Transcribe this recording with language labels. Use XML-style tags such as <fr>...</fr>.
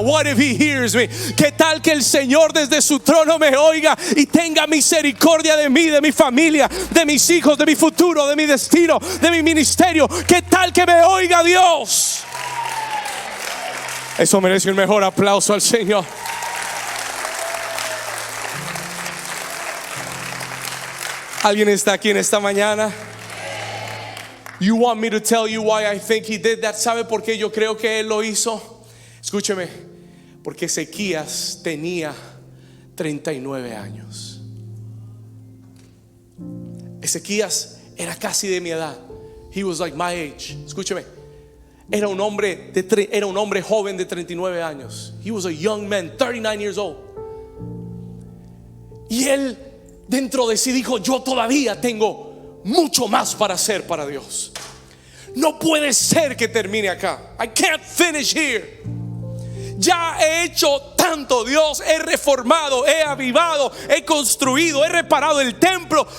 <en>What if He hears me?</en> <es>¿Qué tal que el Señor desde su trono me oiga y tenga misericordia de mí, de mi familia, de mis hijos, de mi futuro, de mi destino, de mi ministerio? ¿Qué tal que me oiga Dios? Eso merece un mejor aplauso al Señor. ¿Alguien está aquí en esta mañana?</es> <en>You want me to tell you why I think he did that?</en> <es>¿Sabe por qué yo creo que él lo hizo? Escúcheme, porque Ezequías tenía 39 años. Ezequías era casi de mi edad.</es> <en>He was like my age.</en> <es>Escúcheme, era un hombre joven de 39 años.</es> <en>He was a young man, 39 years old.</en> <es>Y él dentro de sí dijo: yo todavía tengo mucho más para hacer para Dios. No puede ser que termine acá.</es> <en>I can't finish here.</en> <es>Ya he hecho tanto, Dios. He reformado, he avivado, he construido, he reparado el templo.</es>